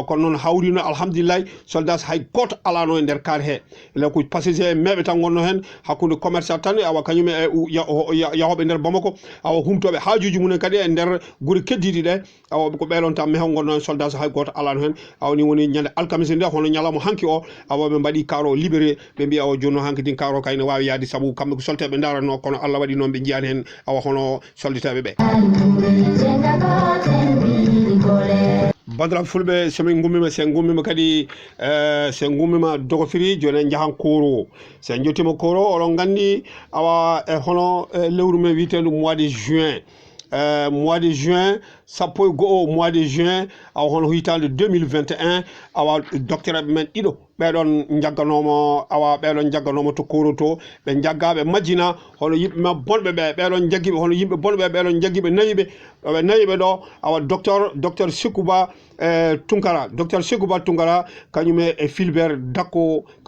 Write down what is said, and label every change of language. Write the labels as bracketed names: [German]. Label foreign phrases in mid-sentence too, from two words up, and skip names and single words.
[Fula] kono noon hawrino alhamdulillahi soldage hay goto alano e nder kar he ele ko passager meɓe tan gonno hen hakkude commerçant tan awa kañum e yahoɓe nder Bamako awa humtoɓe hajuji mumen kadi e nder guure keddiɗi ɗe awa ko ɓeɗon tan meho gonno hen soldage hay goto alano hen awni woni ñande alkamisa nde hono ñalawma hanki o awa ɓe mbaɗi karo libéré ɓe mbi awa joni hanki din karo kayne wawi yaade saabu kamɓe ko solteɓe daranno kono Allah waɗi noon ɓe jiyani hen awa hono solditeɓe ɓe bandiraɓe fulɓe somin gummima sen gummima kadi sen gummima Dogofiri joni en jahan Koro sen jettima Koro oɗon gandi awa hono lewru men witedu [French] mois de juin mois de juin [Fula] sappo e go'o [French] mois de juin [Fula] awa hono hitande 2021 awa docteur men ɗiɗo ɓeɗon jagganomo awa ɓeɗon jagganomo to Koro to ɓe jaggaɓe majjina hono yimɓe ma bonɓe ɓe ɓeɗon jaggiɓe hono yimɓe bonɓe ɓeɗon jaggiɓe nayiɓe ɗo awa docteur Sekouba docteur Sekouba Tunkara kañum e Fulbert Dakko